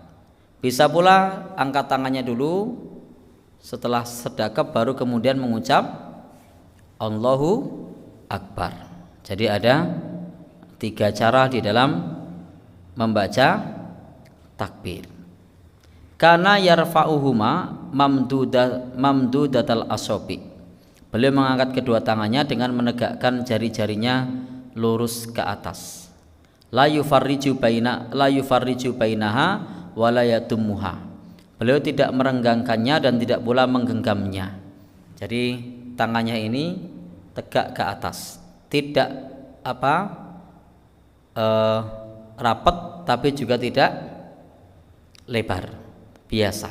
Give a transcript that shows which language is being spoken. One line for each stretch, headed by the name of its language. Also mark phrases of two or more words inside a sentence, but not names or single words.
Indonesian: Bisa pula angkat tangannya dulu, setelah sedekap baru kemudian mengucap
Arabic: الله أكبر.
Indonesian: Jadi ada 3 cara di dalam membaca takbir.
Arabic: كان يرفعهما ممدودة الأصابع.
Indonesian: Beliau mengangkat kedua tangannya dengan menegakkan jari-jarinya lurus ke atas.
Arabic: لا يفرج بينها ولا يضمها.
Indonesian: Beliau tidak merenggangkannya dan tidak pula menggenggamnya. Jadi tangannya ini tegak ke atas, tidak rapat tapi juga tidak lebar, biasa.